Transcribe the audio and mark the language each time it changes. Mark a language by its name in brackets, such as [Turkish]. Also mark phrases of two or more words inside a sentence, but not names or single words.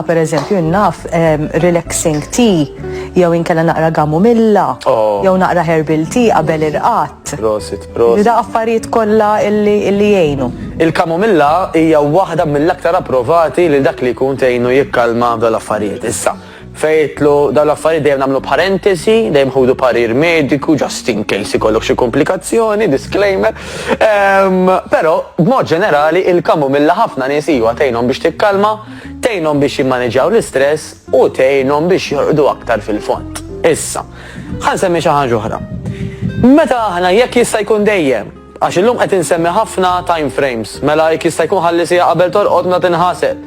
[Maltese] pereżempju naf [English] relaxing tea [Maltese] jew inkella naqra gamumilla jew naqra [English] herbal tea [Maltese] qabel irqat. Prosit. Da affarijiet kollha illi jgħinu. Il-kamomilla hija waħda mill-aktar approvati li dak li jkun tgħinu jikkalma dal-affarijiet. Issa, fejtlu dal-affarijiet dejjem nagħmlu parentesi, dejjem ħudu parir mediku [English] just in case [Maltese] ikollok xi komplikazzjoni, disclaimer. Però b'mod ġenerali il-kamomilla ħafna nies iwa tgħinhom biex tikkalma, tgħinhom biex jimmaneġġjaw l-istress u tgħinhom biex jorqdu aktar fil-fond. Issa, ħansemmi xi ħaġa oħra. Meta aħna jekk jista' jkun dejjem, għax illum qed insemmi ħafna [English] time frames, [Maltese] mela jekk jista' jkun ħalli sija qabel torqod ma tinħaseb.